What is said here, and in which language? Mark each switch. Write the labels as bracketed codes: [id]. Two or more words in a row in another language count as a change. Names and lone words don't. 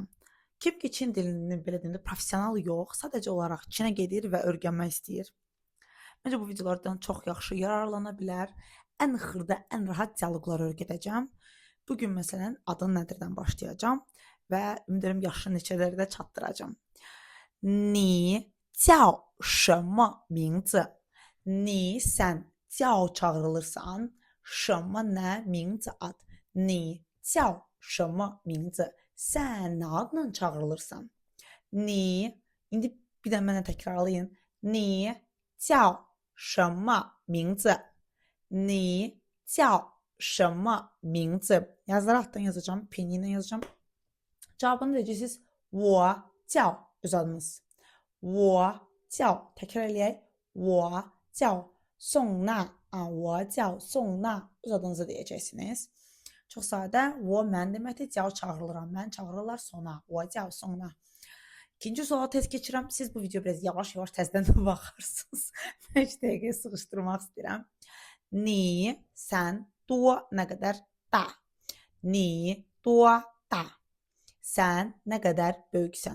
[az] Kim ki Çin dilini belə deyəndə professional yox, sadəcə olaraq Çinə gedir və öyrənmək istəyir. Məncə bu videolardan çox yaxşı yararlana bilər. Ən xırda, ən rahat dialoqlar öyrədəcəm. Bugün məsələn adın nədirdən başlayacağam və ümid edirəm yaşın neçələri də çatdıracağam. [zh] Ni 叫什么名字? [az] Ni sən叫çağırılırsan. [zh] 什么nə? 名字ad. Ni 叫什么名字? [az] Sən nə adla çağırılırsan? Ni indi bir də mənə təkrarlayın. [zh] Ni 叫什么名字? Ni 叫什么名字? [az] Yazıları altdan yazacağım, pinyin yazacağım. Cavabını deyəcəksiniz. [zh] 我叫 [az] öz adınız. [zh] 我叫 [az] təkrar eləyək. [zh] 我叫宋娜. 我叫宋娜 [az] öz adınızı deyəcəksiniz. Çox sadə. 我 mən deməkdir. 叫 çağırılıram. Mən çağırırlar sona. [zh] 我叫宋娜. [az] İkinci suala tez keçirəm. Siz bu video biraz yavaş-yavaş təzədən də baxarsınız. 5 dəqiqə sıxışdırmaq istəyirəm. Ni sən duo nə qədər da. [zh] 你多大. [az] Sən nə qədər böyüksən?